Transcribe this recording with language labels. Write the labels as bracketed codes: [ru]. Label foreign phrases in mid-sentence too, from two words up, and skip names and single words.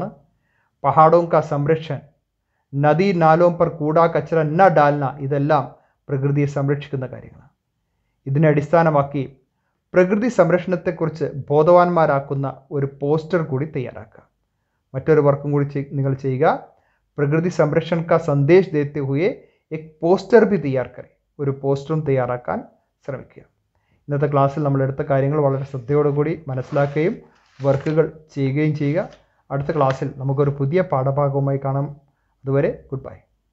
[hi] पहाड़ों का संरक्षण, नदी नालों पर कूड़ा कचरा न डालना, [ml] ഇതെല്ലാം പ്രകൃതിയെ സംരക്ഷിക്കുന്ന കാര്യങ്ങളാണ്. ഇതിനെ അടിസ്ഥാനമാക്കി പ്രകൃതി സംരക്ഷണത്തെക്കുറിച്ച് ബോധവാന്മാരാക്കുന്ന ഒരു പോസ്റ്റർ കൂടി തയ്യാറാക്കുക. മറ്റൊരു വർക്കും കൂടി നിങ്ങൾ ചെയ്യുക. [hi] प्रकृति संरक्षण का संदेश देते हुए एक पोस्टर भी तैयार करें. [ml] ഒരു പോസ്റ്ററും തയ്യാറാക്കാൻ ശ്രമിക്കുക. ഇന്നത്തെ ക്ലാസ്സിൽ നമ്മൾ എടുത്ത കാര്യങ്ങൾ വളരെ ശ്രദ്ധയോടുകൂടി മനസ്സിലാക്കുകയും വർക്കുകൾ ചെയ്യുകയും ചെയ്യുക. അടുത്ത ക്ലാസ്സിൽ നമുക്കൊരു പുതിയ പാഠഭാഗവുമായി കാണാം. [en] അതുവരെ good bye.